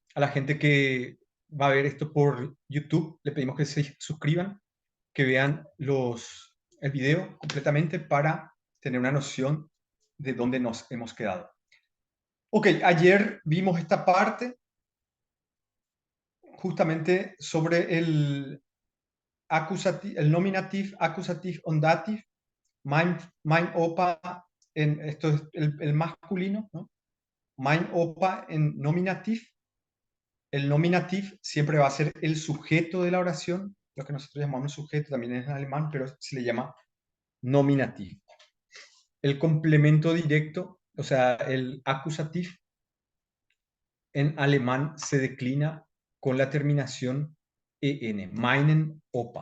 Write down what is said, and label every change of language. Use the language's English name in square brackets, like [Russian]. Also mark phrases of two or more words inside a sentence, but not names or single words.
[Spanish] A la gente que va a ver esto por YouTube, le pedimos que se suscriban, que vean el video completamente para tener una noción de dónde nos hemos quedado. Ok, ayer vimos esta parte justamente sobre el nominative, accusative, ondative, [German] mein Opa, [Spanish] esto es el masculino, ¿no? [German] Mein Opa [Spanish] en nominative. El nominativ siempre va a ser el sujeto de la oración, lo que nosotros llamamos sujeto, también es en alemán, pero se le llama nominativ. El complemento directo, o sea, el acusativo, en alemán se declina con la terminación en, [German] meinen Opa.